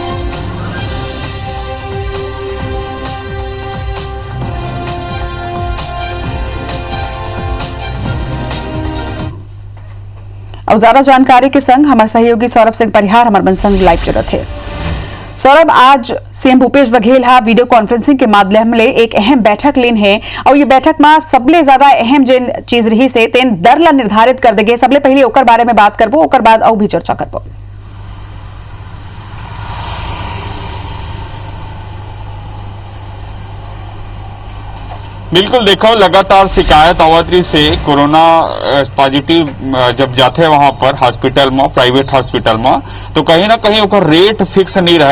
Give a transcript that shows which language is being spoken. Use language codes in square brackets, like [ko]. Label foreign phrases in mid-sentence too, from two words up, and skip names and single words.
[hne] और ज्यादा जानकारी के संग हमारे सहयोगी सौरभ सिंह परिहार हमारे बन संग लाइव जुड़त है। सौरभ, आज सीएम भूपेश बघेल हा [en] video conferencing [hne] के माध्यम ले एक अहम बैठक लेन है और ये बैठक में सबले ज्यादा अहम जिन चीज रही से तेन दर ला निर्धारित कर देगे। सबले पहले ओकर बारे में बात करबो, ओकर बाद और भी चर्चा करबो। बिल्कुल, देखो लगातार शिकायत आवत रही से [en] corona positive [hne] जब जाते वहां पर हॉस्पिटल में, [en] private hospital [hne] में, तो कहीं ना कहीं ओकर [en] rate fix [hne] नहीं रहे।